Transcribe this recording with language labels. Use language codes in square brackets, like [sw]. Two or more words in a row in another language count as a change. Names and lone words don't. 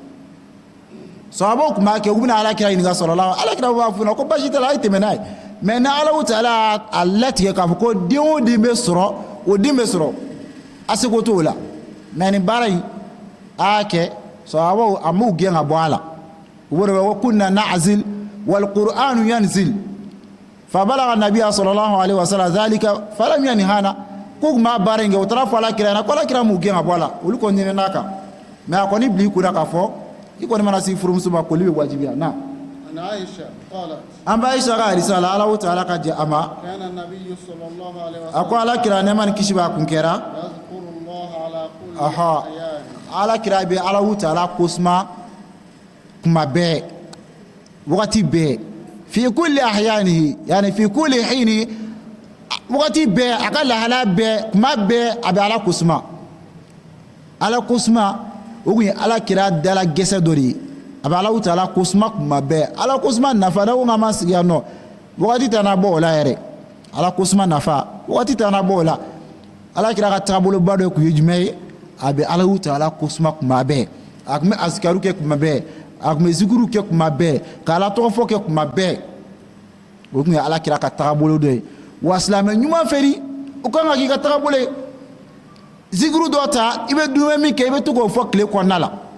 [bm] sahabaw tun b'a kɛ u bɛna alakira ɲininka sallallahu alakira b'a fɔ ko basi t'a la a ye tɛmɛ n'a ye mais ni Alahu taala a latigɛ k'a fɔ ko den o den bɛ sɔrɔ o den bɛ sɔrɔ a seko t'o la mais nin baara in a y'a kɛ sahabaw a m'u gɛn ka bɔ a la u b'o de fɔ ko [ar] كنا نعزل والقرآن ينزل فبلغ النبي صلى الله عليه وسلم ذلك فلم ينهنا [bm] ko kuma baara in kɛ u taara fɔ alakira ɲɛna ko alakira m'u gɛn ka bɔ a la olu kɔni ɲinɛna a kan mais a kɔni bila i kunna k'a fɔ i kɔni mana se furumuso ma koli bɛ wajibiya na [ar] عن عائشة قالت [bm] an b'a Aisha ka hadisa la Alahu taala ka jɛ a ma [ar] كان النبي صلى الله عليه [bm] a ko [ar] وسلم [bm] alakira nɛɛma ni kisi b'a kun kɛra [ar] يذكر الله على كل aha أحيانه [bm] alakira bɛ Alahu taala kosuma kuma bɛɛ wagati bɛɛ [ar] في كل أحيانه يعني في كل حين [bm] wagati bɛɛ a ka lahala bɛɛ kuma bɛɛ a bɛ Ala kosuma Ala kosuma o kun ye alakira dala gɛsɛ dɔ de ye a bɛ Alahu taala kosuma kuma bɛɛ Ala kosuma nafa ne ko k'an ma sigi yan nɔ wagati tɛ na bɔ o la yɛrɛ Ala kosuma nafa wagati tɛ na bɔ o la alakira ka taaboloba dɔ kun ye jumɛn ye a bɛ Alahu taala kosuma kuma bɛɛ a kun bɛ azikaru kɛ kuma bɛɛ a kun bɛ zikuru kɛ kuma bɛɛ ka Ala tɔgɔ fɔ kɛ kuma bɛɛ o kun ye alakira ka taabolo dɔ ye wa silamɛ ɲuman fɛri o kan ka k'i ka taabolo ye zikuru dɔ ta i bɛ dumuni min kɛ i bɛ to k'o fɔ tile kɔnɔna la